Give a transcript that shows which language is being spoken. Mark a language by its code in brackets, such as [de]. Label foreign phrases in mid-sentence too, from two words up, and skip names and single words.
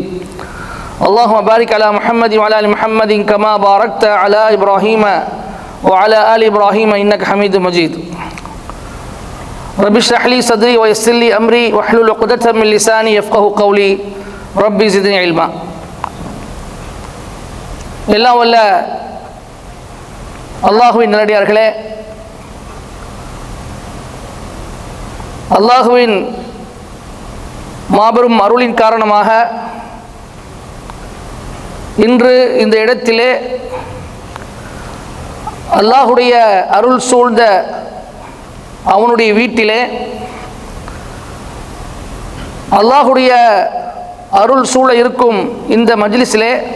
[ar] اللهم بارك على محمد وعلى آل محمد كما باركت على إبراهيم وعلى آل إبراهيم إنك حميد مجيد. رب اشرح لي صدري ويسر لي أمري واحلل عقدة من لساني يفقهوا قولي ربي زدني علما. [ta] எல்லாம் வல்ல அல்லாஹுவின் நல்லடியார்களே, அல்லாஹுவின் மாபெரும் அருளின் காரணமாக இன்று இந்த இடத்திலே அல்லாஹுடைய அருள் சூழ்ந்த அவனுடைய வீட்டிலே அல்லாஹுடைய அருள் சூழ இருக்கும் இந்த மஜ்லிஸிலே